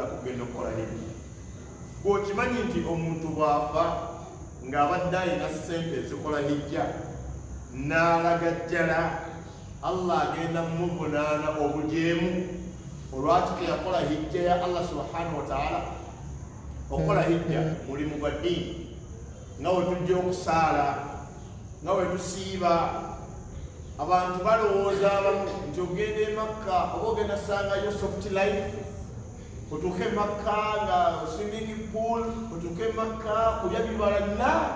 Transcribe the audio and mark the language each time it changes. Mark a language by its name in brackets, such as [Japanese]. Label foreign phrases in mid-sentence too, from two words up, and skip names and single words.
[Ganda] kugenda okukola hijja bw'okimanyi nti omuntu bw'afa ng'abadde alina ssente ezikola hijja n'alaga jjala Allah agenda mumuvunaana obujeemu olwaki teyakola hijja ya [Arabic] الله سبحانه وتعالى [Ganda] okukola hijja mulimu gwa ddiini nga we tujja okusaala nga we tusiiba abantu balowooza abamu nti ogenda e Makka oba ogenda sangayo [English] soft life [Ganda] otuuke e Makka nga [English] swimming pool [Ganda] otuuke e Makka kulya bibala la